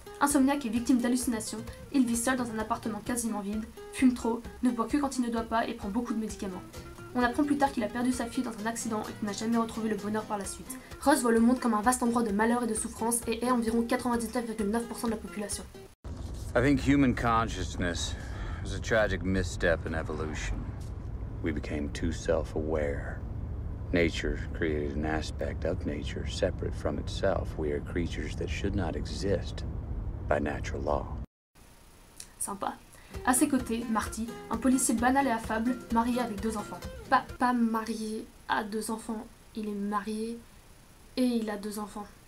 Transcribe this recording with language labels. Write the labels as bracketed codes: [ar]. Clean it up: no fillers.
[fr] Insomniaque et victime d'hallucinations, il vit seul dans un appartement quasiment vide, fume trop, ne boit que quand il ne doit pas et prend beaucoup de médicaments. On apprend plus tard qu'il a perdu sa fille dans un accident et qu'il n'a jamais retrouvé le bonheur par la suite. Rust voit le monde comme un vaste endroit de malheur et de souffrance et est environ 99,9% de la population. [en] I think human consciousness was a tragic misstep in evolution. We became too self-aware. Nature created an aspect of nature separate from itself. We are creatures that should not exist by natural law. [fr] Sympa. À ses côtés, Marty, un policier banal et affable, marié avec deux enfants. Pas marié à deux enfants, il est marié et il a deux enfants.